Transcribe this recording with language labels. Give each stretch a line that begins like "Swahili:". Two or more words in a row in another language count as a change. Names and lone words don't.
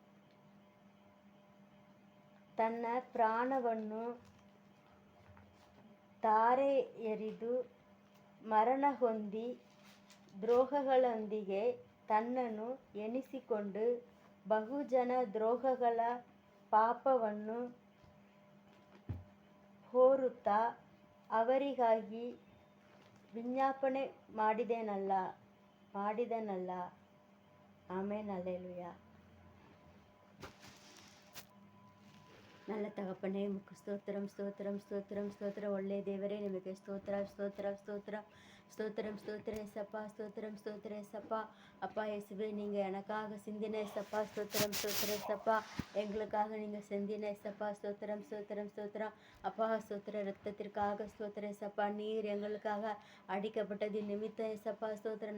Kannada: ತನ್ನ ಪ್ರಾಣವನ್ನು ತಾರೆ ಎರಿದು ಮರಣ ಹೊಂದಿ ದ್ರೋಹಗಳೊಂದಿಗೆ ತನ್ನನ್ನು ಎಣಿಸಿಕೊಂಡು ಬಹುಜನ ದ್ರೋಹಗಳ ಪಾಪವನ್ನು ಹೊರುತ್ತಾ ಅವರಿಗಾಗಿ ವಿಜ್ಞಾಪನೆ ಮಾಡಿದನಲ್ಲ. ಆಮೆನ್.
Tamil: அல்லேலூயா. நல்ல தகப்பனே, உமக்கு ஸ்தோத்திரம் ஸ்தோத்திரம் ஸ்தோத்திரம் ஸ்தோத்திரம்.
Kannada: ஒಳ್ಳೆ ದೇವರೇ, ನಿಮಗೆ ಸ್ತೋತ್ರ ಸ್ತೋತ್ರ ಸ್ತೋತ್ರ
Tamil: ஸ்தோத்திரம் ஸ்தோத்திர ஏசப்பா, ஸ்தோத்திரம் ஸ்தோத்திர ஏசப்பா. அப்பா இயேசுவே, நீங்கள் எனக்காக சிந்தின ஏசப்பா, ஸ்தோத்திரம் ஸ்தோத்திர ஏசப்பா. எங்களுக்காக நீங்கள் சிந்தின ஏசப்பா, ஸ்தோத்திரம் ஸ்தோத்திரம் ஸ்தோத்திரம். அப்பா ஸ்தோத்திர ரத்தத்திற்காக ஸ்தோத்திர ஏசப்பா. நீர் எங்களுக்காக அடிக்கப்பட்டது நிமித்தம் ஏசப்பா, ஸ்தோத்திரம்.